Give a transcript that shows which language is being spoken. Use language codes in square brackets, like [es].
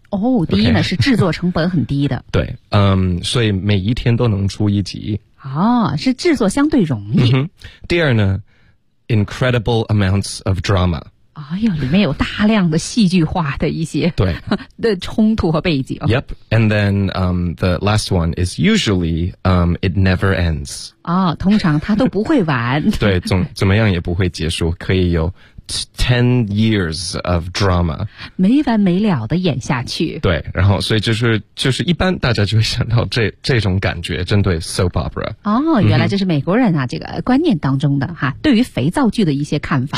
[zh] 哦，第一呢、okay. 是制作成本很低的。对，所以每一天都能出一集。哦，是制作相对容易。嗯、第二呢 ， [en] incredible amounts of drama。 [zh] 哎呦，里面有大量的戏剧化的一些对的冲突和背景。 [en] Yep, and then the last one is usually it never ends。 [zh] 哦，通常它都不会完。对，怎么样也不会结束，可以有。 [en] 10 years of drama. [zh] 没完没了的演下去。对，然后所以就是一般大家就会想到这种感觉针对 soap opera。哦，原来这是美国人啊、嗯、这个观念当中的哈对于肥皂剧的一些看法。